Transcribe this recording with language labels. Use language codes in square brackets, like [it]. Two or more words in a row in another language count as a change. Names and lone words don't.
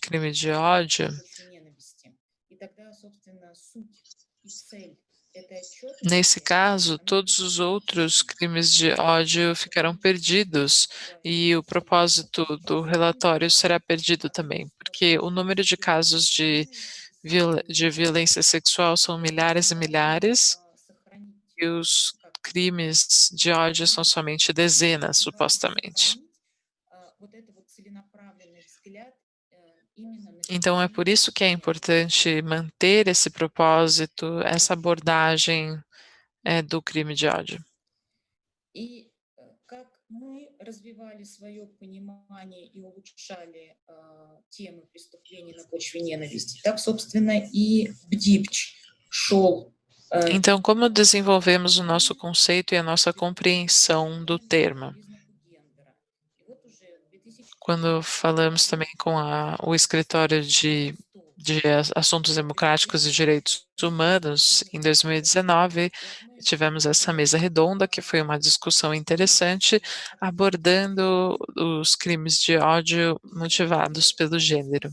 [pt] crime de ódio, Nesse caso, todos os outros crimes de ódio ficarão perdidos e o propósito do relatório será perdido também, porque o número de casos de violência sexual são milhares e milhares e os crimes de ódio são somente dezenas, supostamente. Então, é por isso que é importante manter esse propósito, essa abordagem do crime de ódio. [ru] И как мы развивали свое понимание и улучшали темы преступлений на почве ненависти, так, собственно, и БДИПЧ шел. [pt] Então, como desenvolvemos o nosso conceito e a nossa compreensão do termo? Quando falamos também com o Escritório de Assuntos Democráticos e Direitos Humanos, em 2019, tivemos essa mesa redonda, que foi uma discussão interessante, abordando os crimes de ódio motivados pelo gênero.